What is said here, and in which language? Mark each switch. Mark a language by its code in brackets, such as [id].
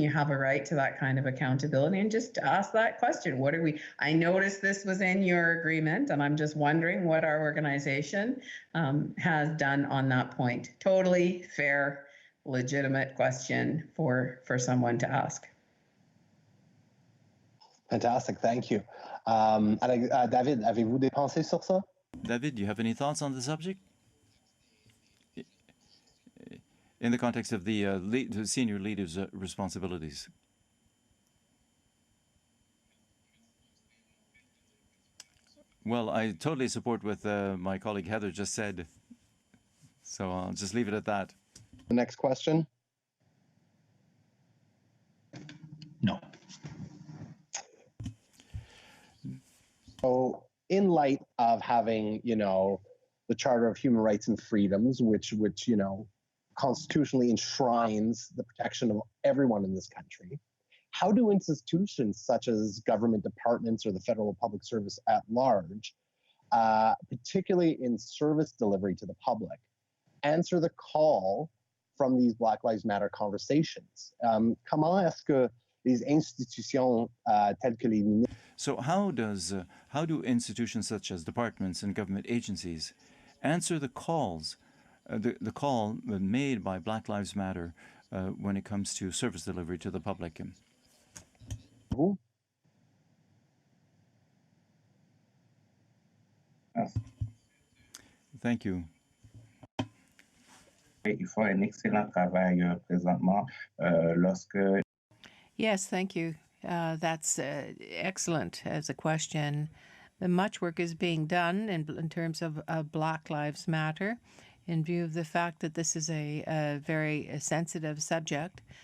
[en] You have a right to that kind of accountability, and just ask that question. What are we? I noticed this was in your agreement, and I'm just wondering what our organization has done on that point. Totally fair, legitimate question for someone to ask. Fantastic, thank you. [fr] David, avez-vous des pensées sur ça? [en] David, do you have any thoughts on the subject? In the context of the senior leaders' responsibilities. Well, I totally support what my colleague Heather just said, so I'll just leave it at that. The next question? No. So in light of having, the Charter of Human Rights and Freedoms, which constitutionally enshrines the protection of everyone in this country, how do institutions such as government departments or the federal public service at large, particularly in service delivery to the public, answer the call from these Black Lives Matter conversations? [fr] Comment est-ce que les institutions telles que les ministères... [en] So how do institutions such as departments and government agencies answer the calls, the call made by Black Lives Matter when it comes to service delivery to the public? Thank you. [fr] Ils font un excellent travail présentement lorsque... [en] Yes, thank you. That's excellent as a question. Much work is being done in terms of Black Lives Matter in view of the fact that this is a very sensitive subject.